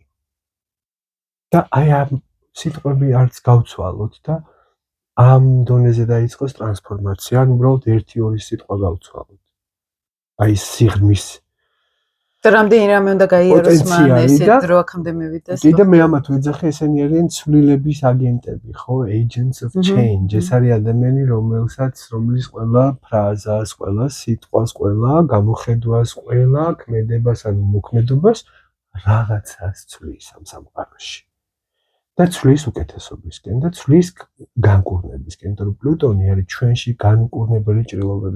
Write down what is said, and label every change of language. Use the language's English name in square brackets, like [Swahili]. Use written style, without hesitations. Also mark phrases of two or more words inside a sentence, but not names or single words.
[Georgian] და აი ამ სიტყვები არც გავცვალოთ და ამ დონეზე დაიწყოს ტრანსფორმაცია, ან უბრალოდ 1-2 სიტყვა გავცვალოთ. აი სიღრმის და რამდენი რამე უნდა გაიაროს მან ესე დრო აქამდე მივიდეს. კიდე მე ამათ ვეძახე, ესენი არიან ცვლილების აგენტები, ხო? [English] Agents of change. [Georgian] ეს არის ადამიანი, რომლის ყველა ფრაზას, ყველა სიტყვას, ყველა გამოხედვას, ყველა ქმედებას ან მოქმედებას რაღაცას ცვლის ამ სამყაროში. და ცვლის უკეთესობისკენ და ცვლის განკურნებისკენ, იმიტომ რომ პლუტონი არის ჩვენში განკურნებელი ჭრილობები.